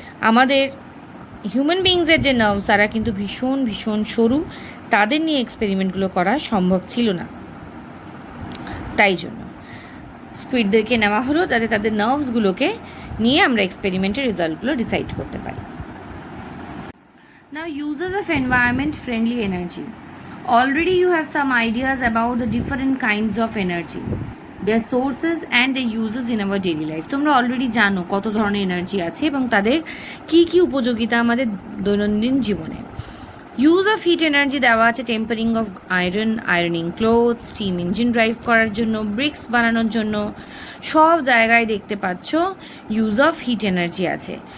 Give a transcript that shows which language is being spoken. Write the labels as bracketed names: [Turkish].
[Bangla] আমাদের হিউম্যান বিংসের যে নার্ভ তারা কিন্তু ভীষণ ভীষণ সরু, তাদের নিয়ে এক্সপেরিমেন্টগুলো করা সম্ভব ছিল না। তাই জন্য স্কুইডদেরকে নেওয়া হলো যাতে তাদের নার্ভসগুলোকে নিয়ে আমরা এক্সপেরিমেন্টের রেজাল্টগুলো ডিসাইড করতে পারি। [English] Now uses of environment friendly energy. Already you have some ideas about the different kinds of energy, their sources and their uses in our daily life. [Bangla] তোমরা অলরেডি জানো কত ধরনের এনার্জি আছে এবং তাদের কি কি উপযোগিতা আমাদের দৈনন্দিন জীবনে। ইউজ অফ হিট এনার্জি দেওয়া আছে tampering of iron, ironing cloth, steam engine drive করার জন্য, ব্রিক্স বানানোর জন্য, সব জায়গায় দেখতে পাচ্ছ ইউজ অফ হিট এনার্জি আছে।